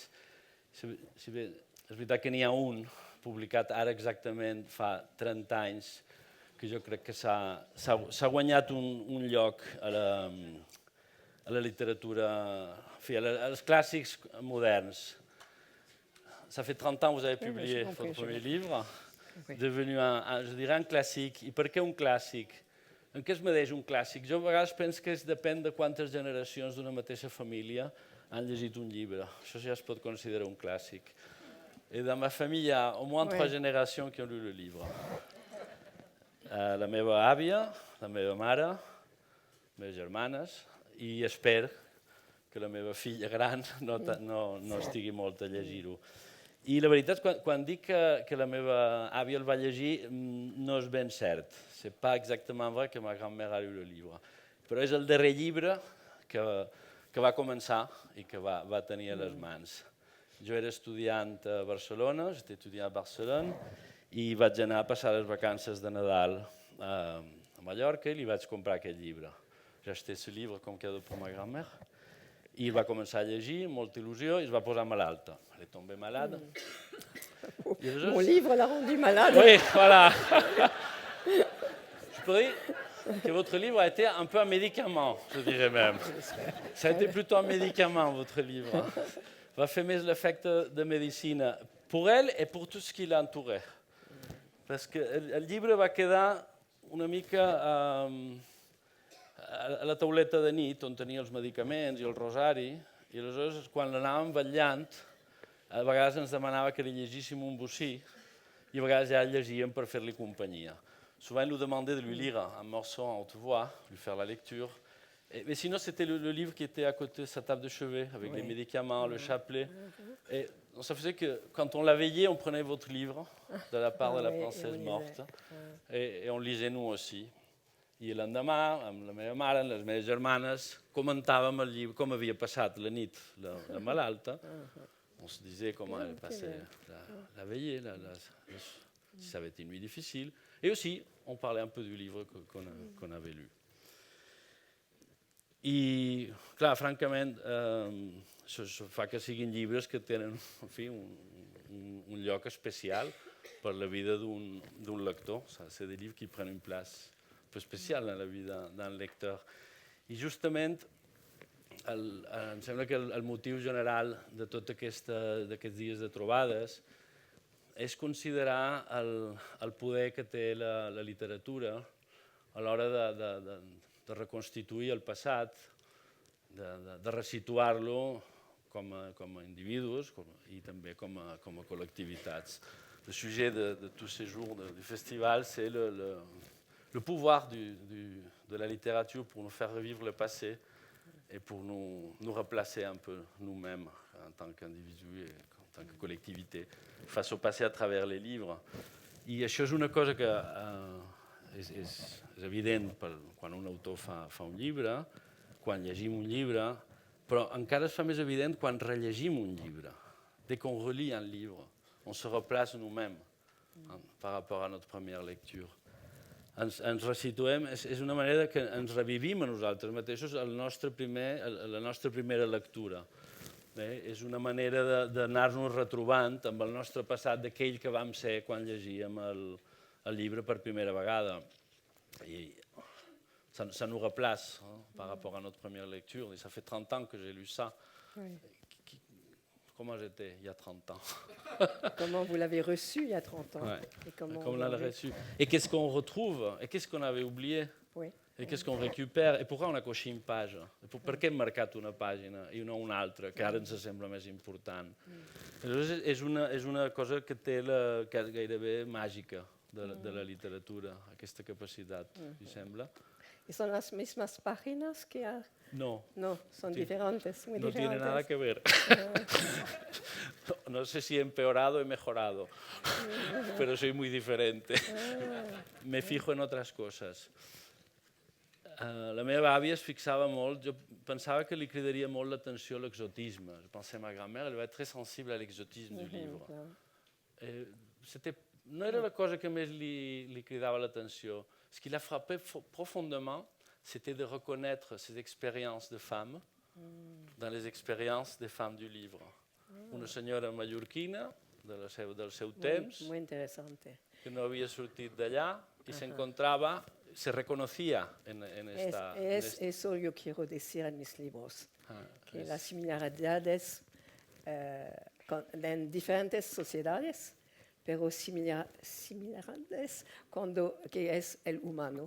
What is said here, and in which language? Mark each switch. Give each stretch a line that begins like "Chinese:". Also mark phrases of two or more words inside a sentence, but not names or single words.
Catalan: És veritat que n'hi ha un publicat ara exactament fa 30 anys que jo crec que s'ha guanyat un lloc a la littérature, als clàssics moderns.
French: Ça fait 30 ans que vous avez publié votre premier livre, devenu je dirais un classique.
Catalan: I per què un clàssic? En què es medeix un clàssic? Jo a vegades penso que depèn de quantes generacions d'una mateixa família han llegit un llibre. Això ja es pot considerar un clàssic.
French: Et dans ma famille, il y a au moins 3 générations qui ont lu le livre.
Catalan: La meva àvia, la meva mare, les meves germanes, i espero que la meva filla gran no estigui molt a llegir-ho. I la veritat, quan dic que la meva àvia el va llegir, no és ben cert.
French: C'est pas exactement vrai que ma grand-mère a lu le livre.
Catalan: Però és el darrer llibre que va començar i que va tenir a les mans. Jo era estudiant a Barcelona,
French: j'étais étudiant a Barcelone,
Catalan: i vaig anar a passar les vacances de Nadal a Mallorca i li vaig comprar aquest llibre.
French: J'ai acheté ce livre comme cadeau pour ma grand-mère.
Catalan: I el va començar a llegir amb molta il·lusió i es va posar malalta.
French: Elle est tombée malade. Mon livre l'a rendu malade. Oui, voilà. Je pourrais dire que votre livre a été un peu un médicament, je dirais même. Ça a été plutôt un médicament, votre livre.
Catalan: Va fer més l'efecte de medicina
French: pour elle et pour tout ce qui l'entourait. Parce que
Catalan: el llibre va quedar una mica a la tauleta de nit on tenia els medicaments i el rosari i aleshores quan l'anàvem vetllant a vegades ens demanava que li llegíssim un bocí i a vegades ja el llegíem per fer-li companyia.
French: Souvent il nous demandait de lui lire un morceau en haute voix, lui faire la lecture. Mais sinon c'était le livre qui était à côté de sa table de chevet avec les médicaments, le chapelet. Et ça faisait que quand on la veillait, on prenait votre livre de la part de la princesse morte et on lisait nous aussi.
Catalan: I l'endemà, amb la meva mare, les meves germanes, comentàvem el llibre, com havia passat la nit la malalta.
French: On se disait comment elle passait la veillée, si ça avait été une nuit difficile. Et aussi, on parlait un peu du livre qu'on avait lu.
Catalan: I, clar, francament, això fa que siguin llibres que tenen, en fi, un lloc especial per la vida d'un lector.
French: C'est des livres qui prennent une place un peu spéciale dans la vie d'un lecteur.
Catalan: I justament, em sembla que el motiu general de tots aquests dies de trobades és considerar el poder que té la literatura a l'hora de reconstituir el passat, de resituar-lo com a individus i també com a col·lectivitats.
French: Le sujet de tous ces jours du festival, c'est le pouvoir de la littérature pour nous faire revivre le passé et pour nous replacer un peu nous-mêmes en tant qu'individus et en tant que collectivité face au passé à travers les livres.
Catalan: I això és una cosa que és evident quan un autor fa un llibre, quan llegim un llibre, però encara es fa més evident quan rellegim un llibre.
French: Dès qu'on relit un livre, on se replace nous-mêmes par rapport à notre première lecture.
Catalan: Ens resituem, és una manera que ens revivim a nosaltres mateixos la nostra primera lectura. És una manera d'anar-nos retrobant amb el nostre passat d'aquell que vam ser quan llegíem el llibre per primera vegada.
French: Et ça nous replace par rapport à notre première lecture. Et ça fait 30 ans que j'ai lu ça. comment j'étais il y a 30 ans. Comment vous l'avez reçu il y a 30 ans. Ouais. Et comment Comme on l'a reçu. Et qu'est-ce qu'on retrouve? Et qu'est-ce qu'on avait oublié? Oui. E qu'est-ce qu'on récupère? E pourquoi on coixa in page?
Catalan: Per què hem marcat una pàgina i no una altra, que ara ens sembla més important? Aleshores, és una cosa que té que és gairebé màgica de la literatura, aquesta capacitat, li sembla?
Spanish: ¿Y son las mismas páginas que hay? No. No, son diferentes, muy No tiene diferentes. nada que ver. No sé si he empeorado o he mejorado, pero soy muy diferente. Me fijo en otras cosas.
Catalan: La meva àvia es fixava molt, jo pensava que li cridaria molt l'atenció l'exotisme.
French: Je pensais ma grand-mère, elle va être très sensible à l'exotisme du livre.
Catalan: No era la cosa que més li cridava l'atenció.
French: Ce qui la frappait profondément, c'était de reconnaître ces expériences de femmes dans les expériences des femmes du livre.
Catalan: Una senyora mallorquina del seu temps,
Spanish: Muy interesante.
Catalan: que no havia sortit d'allà i s'encontrava,
Spanish: se reconocía en esta... Eso yo quiero decir en mis libros, que las similaridades en diferentes sociedades, pero similaridades que es el humano.